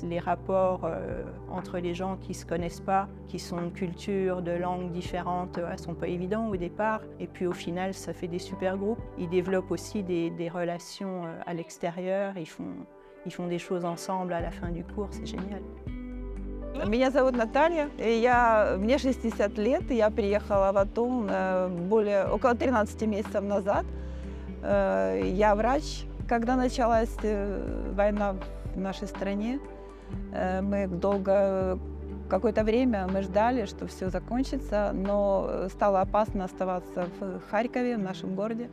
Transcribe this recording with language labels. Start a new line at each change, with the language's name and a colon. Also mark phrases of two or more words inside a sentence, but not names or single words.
French: Les rapports entre les gens qui ne se connaissent pas, qui sont de cultures, de langues différentes, ne sont pas évidents au départ. Et puis au final, ça fait des super groupes. Ils développent aussi des relations à l'extérieur. Ils font des choses ensemble à la fin du cours, c'est génial.
Russian: Меня зовут Наталья, мне 60 лет, я приехала в Атум около 13 месяцев назад. Я врач. Когда началась война в нашей стране, какое-то время мы ждали, что все закончится, но стало опасно оставаться в Харькове, в нашем городе.